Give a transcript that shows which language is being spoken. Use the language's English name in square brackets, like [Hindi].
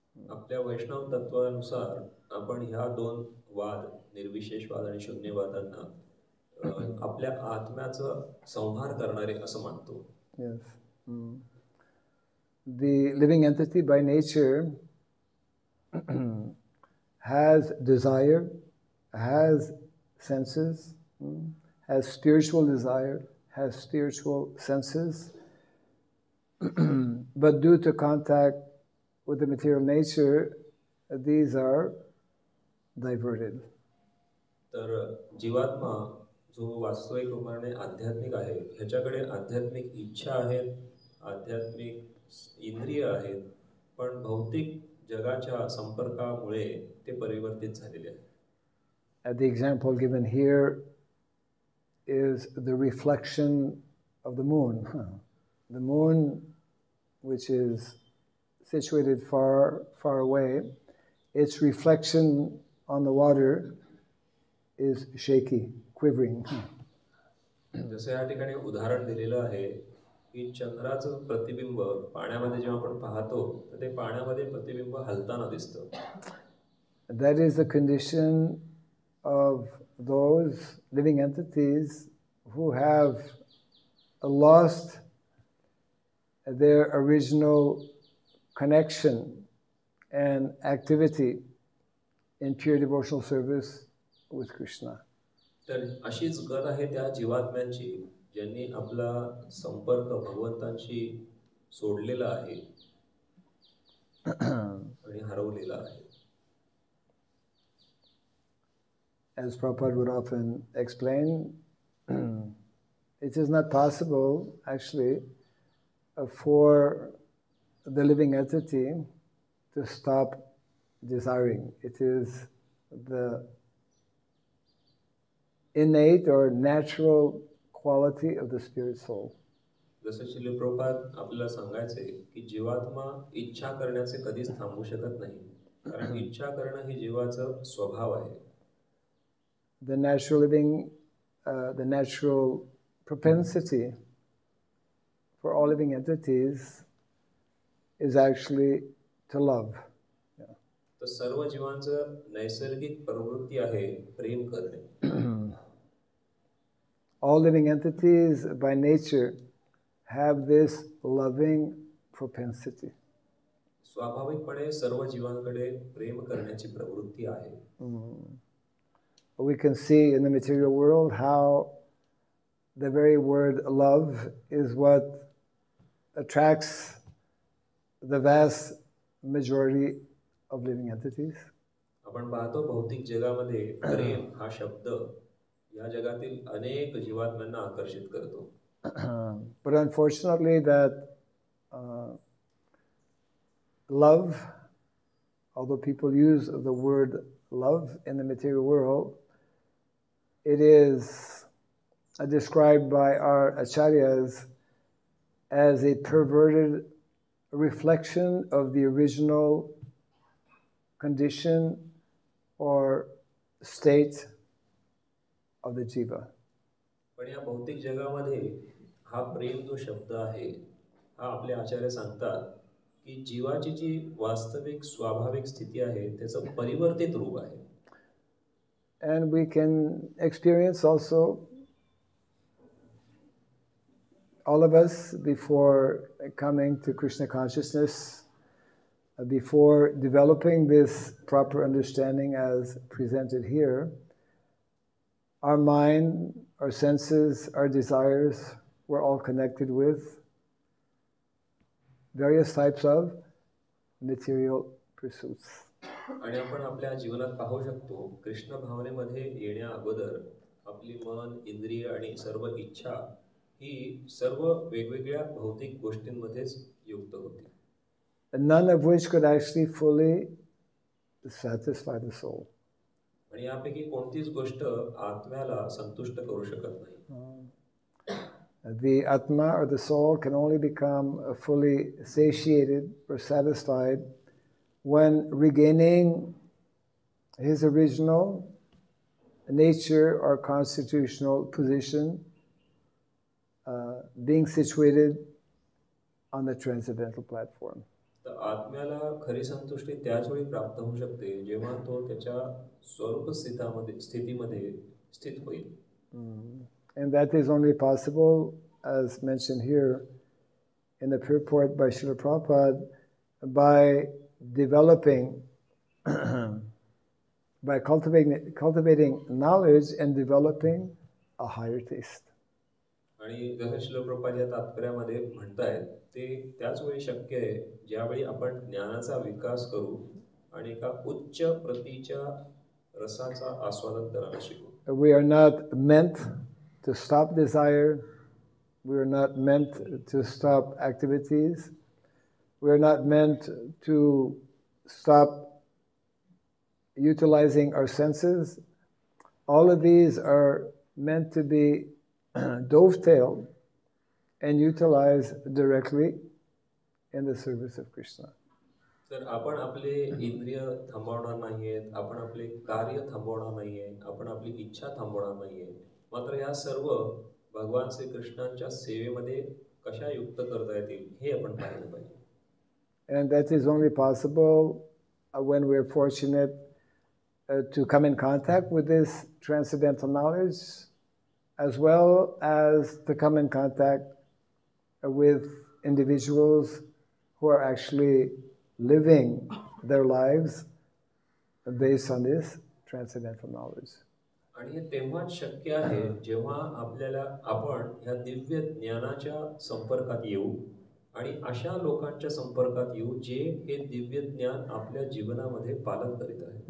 [Marathi] आपल्या वैष्णव तत्वानुसार आपण ह्या दोन वाद निर्विशेषवाद आणि शून्यवादांना आपल्या आत्म्याचं संहार करणारे असं मानतो. [English] Yes. The living entity by nature has desire, has senses, has spiritual desire, has spiritual senses, but due to contact with the material nature, these are diverted. [Marathi] तर जीवात्मा जो वास्तविक रूपाने आध्यात्मिक आहे, ह्याच्याकडे आध्यात्मिक इच्छा आहेत, आध्यात्मिक इंद्रिय आहेत, पण भौतिक जगाच्या संपर्कामुळे ते परिवर्तित झालेले आहेत. [English] The example given here is the reflection of the moon. The moon, which is situated far, far away, its reflection on the water is shaky, quivering. [Marathi] जसे या ठिकाणी उदाहरण दिलेलं आहे की चंद्राचं प्रतिबिंब पाण्यामध्ये जेव्हा आपण पाहतो तर ते पाण्यामध्ये प्रतिबिंब हलताना दिसतं. [English] That is the condition of those living entities who have lost their original connection and activity in pure devotional service with Krishna. [Marathi] तर अशीच गत आहे त्या जीवात्म्यांची ज्यांनी आपला संपर्क भगवंतांशी सोडलेला आहे आणि हरवलेला आहे. [English] As Prabhupada would often explain, it is not possible actually for the living entity to stop desiring. It is the innate or natural quality of the spirit soul. [Marathi] जसं श्रील प्रभुपाद आपल्याला सांगायचे की जीवात्मा इच्छा करण्याचे कधीच थांबू शकत नाही, कारण इच्छा करणं ही जीवाचं स्वभाव आहे. [English] The natural living, the natural propensity for all living entities is actually to love. [Marathi] तर सर्व जीवांचं नैसर्गिक प्रवृत्ती आहे प्रेम करणे. [English] All living entities by nature have this loving propensity. [Marathi] स्वाभाविकपणे सर्व जीवांकडे प्रेम करण्याची प्रवृत्ती आहे. [English] We can see in the material world how the very word love is what attracts the vast majority of living entities. [Marathi] आपण पाहतो भौतिक जगामध्ये प्रेम हा शब्द या जगातील अनेक जीवात्म्यांना आकर्षित करतो. [English] But unfortunately that love, although people use the word love in the material world, it is described by our acharyas as a perverted reflection of the original condition or state of the jiva. [Marathi] पण या भौतिक जगामध्ये हा प्रेम जो शब्द आहे हा आपले आचार्य सांगतात की जीवाची जी वास्तविक स्वाभाविक स्थिती आहे त्याचं परिवर्तित रूप आहे. [English] And we can experience also, all of us, before coming to Krishna consciousness, before developing this proper understanding as presented here, our mind, our senses, our desires were all connected with various types of material pursuits. [Marathi] आणि आपण आपल्या जीवनात पाहू शकतो कृष्ण भावनेमध्ये येण्या अगोदर आपली मन, इंद्रिय आणि सर्व इच्छा ही सर्व वेगवेगळ्या भौतिक गोष्टींमध्येच युक्त होती. [English] None of which could actually fully satisfy the soul. [Marathi] आणि यापैकी कोणतीच गोष्ट आत्म्याला संतुष्ट करू शकत नाही. [English] The Atma or the soul can only become fully satiated or satisfied when regaining his original nature or constitutional position, being situated on the transcendental platform. [Marathi] तर आत्म्याला खरी संतुष्टी त्याच वेळी प्राप्त होऊ शकते जेव्हा तो त्याच्या स्वरूप स्थितीमध्ये स्थित होईल. [English] And that is only possible, as mentioned here in the purport by Srila Prabhupada, by developing, by cultivating knowledge and developing a higher taste. [Marathi] आणि जसं श्रील प्रभुपाद या तात्पर्यामध्ये म्हणतायत ते त्याच वेळी शक्य आहे ज्यावेळी आपण ज्ञानाचा विकास करू आणि एका उच्च प्रतीच्या रसाचा आस्वादन करायला शिकू. [English] We are not meant to stop desire. We are not meant to stop activities. We are not meant to stop utilizing our senses. All of these are meant to be dovetailed and utilized directly in the service of Krishna. [Marathi] तर आपण आपले इंद्रिय थांबवणार नाहीयेत, आपण आपले कार्य थांबवणार नाहीये, आपण आपली इच्छा थांबवणार नाहीये, मात्र या सर्व भगवान श्री कृष्णांच्या सेवेमध्ये कशा युक्त करता येतील हे आपण पाहिलं पाहिजे. [English] And that is only possible when we are fortunate to come in contact with this transcendental knowledge, as well as to come in contact with individuals who are actually living their lives based on this transcendental knowledge. [Marathi] आणि हे तेव्हाच शक्य आहे जेव्हा आपण ह्या दिव्य ज्ञानाच्या संपर्कात येऊ आणि अशा लोकांच्या संपर्कात येऊ जे हे दिव्य ज्ञान आपल्या जीवनामध्ये पालन करीत आहेत.